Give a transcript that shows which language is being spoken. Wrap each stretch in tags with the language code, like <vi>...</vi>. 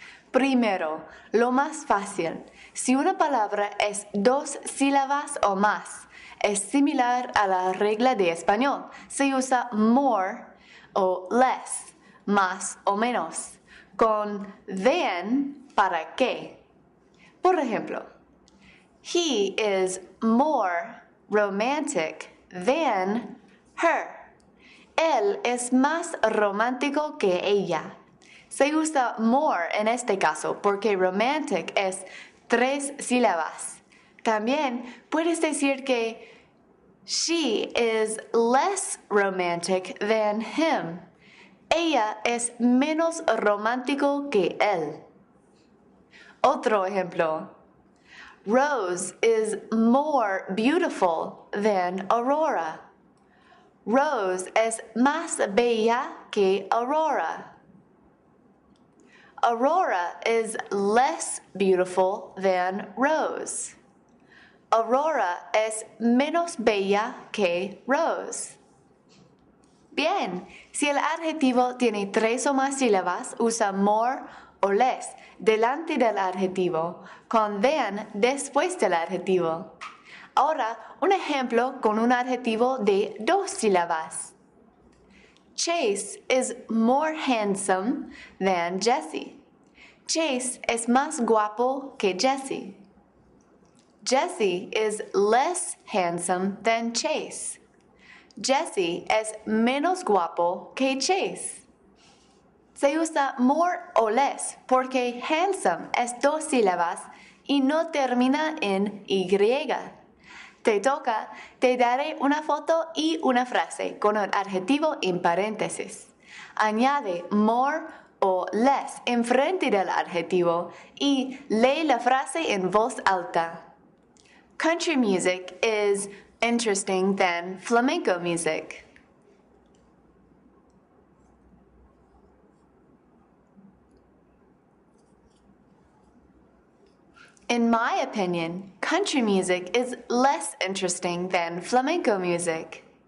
<es>Primero, lo más fácil. Si una palabra es 2 sílabas o más, es similar a la regla de español. Se usa more o less, más o menos, con than para qué. Por ejemplo,</es> <en>he is more romantic than her.</en> <es>Él es más romántico que ella. Se usa more en este caso porque romantic es 3 sílabas. También puedes decir que</es> <en>she is less romantic than him.</en> <es>Ella es menos romántico que él. Otro ejemplo.</es> <en>Rose is more beautiful than Aurora.</en> <es>Rose es más bella que Aurora.</es> <en>Aurora is less beautiful than Rose.</en> <es>Aurora es menos bella que Rose. Bien, si el adjetivo tiene 3 o más sílabas, usa more o less delante del adjetivo, con than después del adjetivo. Ahora, un ejemplo con un adjetivo de 2 sílabas.</es> <en>Chase is more handsome than Jesse.</en> <es>Chase es más guapo que Jesse.</es> <en>Jesse is less handsome than Chase.</en> <es>Jesse es menos guapo que Chase. Se usa more o less porque handsome es 2 sílabas y no termina en Y. Te toca, te daré una foto y una frase con el adjetivo en paréntesis. Añade more o less enfrente del adjetivo y lee la frase en voz alta.</es> <en>Country music is interesting than flamenco music. In my opinion, country music is less interesting than flamenco music.</en>